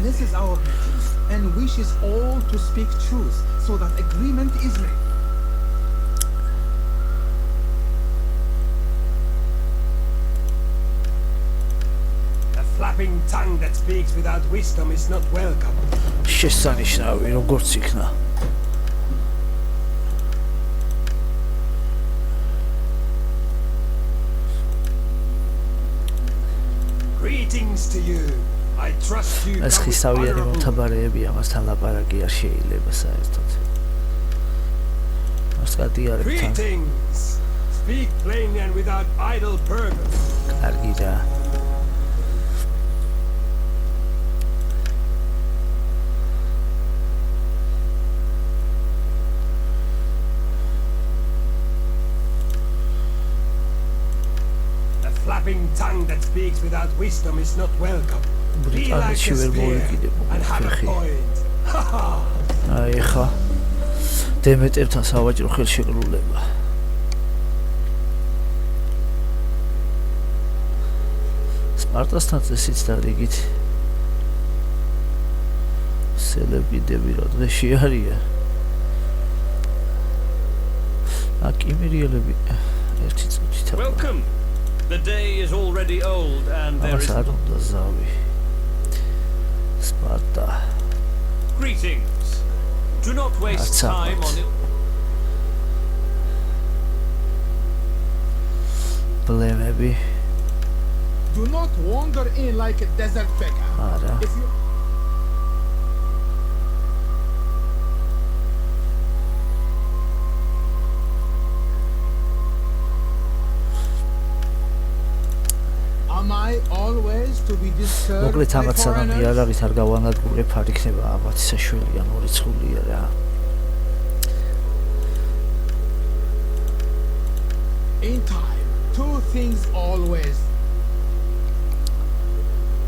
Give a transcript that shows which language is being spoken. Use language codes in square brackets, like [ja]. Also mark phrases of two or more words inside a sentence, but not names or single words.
[en] blesses our meetings and wishes all to speak truth so that agreement is made. A flapping tongue that speaks without wisdom is not welcome. [ka] შესანიშნავი როგორც იქნა. [en] Greetings to you. I trust you. [ka] ეს ხისავიანი მომთაბარეები ამასთან ლაპარაკი არ შეიძლება საერთოდ. მას გადიარებთან. [en] Greetings. Speak plainly and without idle purpose. [ka] კარგი რა. [en] A flapping tongue that speaks without wisdom is not welcome. Be like a spear and have a point. Ha ha. [ka] აი ხა დემეტრთან სავაჭრო ხელშეკრულება. სპარტასთან წესით და რიგით სელებიდები რა დღეში არიან. აკიმერიელები ერთი წუთით. [en] Welcome. The day is already old and there is Zavi. Sparta. Greetings. Do not waste time on it. Maybe. Do not wander in like a desert beggar. If you Am I always to be disturbed? [ka] მოკლედ ამათ სანამ იარაღით არ გავანადგურებ არ იქნება ამათ საშველი ან მორიცხულია რა. [en] In time, two things always.